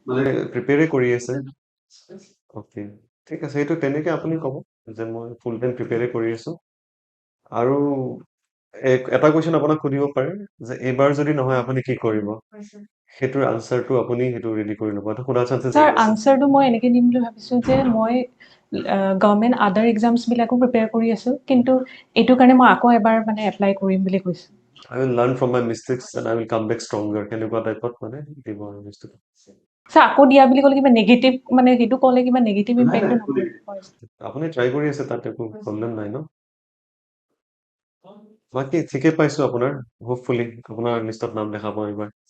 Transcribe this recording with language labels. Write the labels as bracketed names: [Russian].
[Assamese] মানে প্ৰিপেয়াৰে কৰি আছে অ'কে ঠিক আছে সেইটো তেনেকে আপুনি ক'ব যে মই ফুল টাইম প্ৰিপেয়াৰে কৰি আছো আৰু এটা কুৱেশ্যন আপোনাক সুধিব পাৰে যে এইবাৰ যদি নহয় আপুনি কি কৰিব সেইটোৰ আনচাৰটো আপুনি সেইটো ৰেডি কৰি ল'ব এটা সোধা চান্সেছ ছাৰ আনচাৰটো মই এনেকে দিম বুলি ভাবিছো যে মই গভৰ্ণমেণ্ট আদাৰ এক্সামছবিলাকো প্ৰিপেয়াৰ কৰি আছো কিন্তু এইটো কাৰণে মই আকৌ এবাৰ মানে এপ্লাই কৰিম বুলি কৈছো [English] I will learn from my mistakes and I will come back stronger [Assamese] কেনেকুৱা টাইপত মানে দিব আৰু বস্তুটো ছাৰ আকৌ দিয়া বুলি ক'লে কিবা নিগেটিভ মানে সেইটো ক'লে কিবা নিগেটিভ ইম্পেক্টটো নপৰে আপুনি ট্ৰাই কৰি আছে তাত একো প্ৰব্লেম নাই ন বাকী ঠিকে পাইছো আপোনাৰ হোপফুলি আপোনাৰ লিষ্টত নাম দেখা পাওঁ এইবাৰ